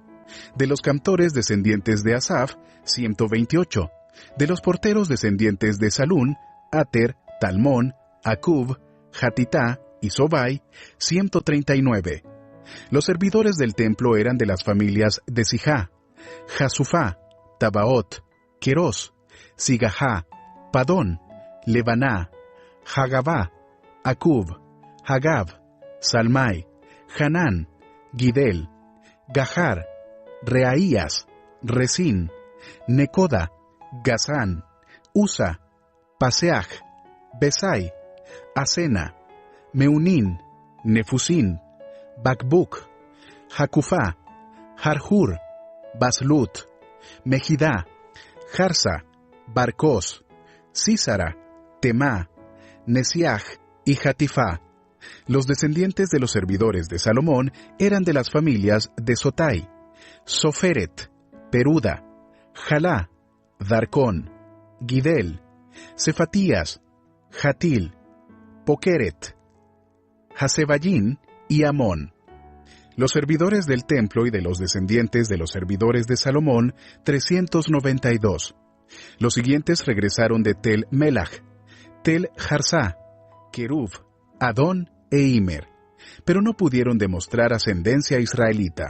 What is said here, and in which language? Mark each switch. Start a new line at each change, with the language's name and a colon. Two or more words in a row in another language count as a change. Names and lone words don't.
Spanish: De los cantores descendientes de Asaf, 128. De los porteros descendientes de Salún, Ater, Talmón, Acub, Hatitá y Sobai, 139. Los servidores del templo eran de las familias de Sijá, Jasufá, Tabaot, Querós, Sigajá, Padón, Lebaná, Hagabá, Acub, Hagab, Salmai, Hanán, Gidel, Gahar, Reaías, Resín, Necoda, Gazán, Usa, Paseaj, Besai, Asena, Meunín, Nefusín, Bakbuk, Jacufá, Harhur, Baslut, Mejidá, Jarsa, Barcos, Sísara, Temá, Nesiaj y Hatifá. Los descendientes de los servidores de Salomón eran de las familias de Sotai, Soferet, Peruda, Jalá, Darcón, Gidel, Cefatías, Jatil, Pokeret, Hasebayín y Amón. Los servidores del templo y de los descendientes de los servidores de Salomón, 392. Los siguientes regresaron de Tel Melach, Tel Jarsá, Kerub, Adón e Imer, pero no pudieron demostrar ascendencia israelita.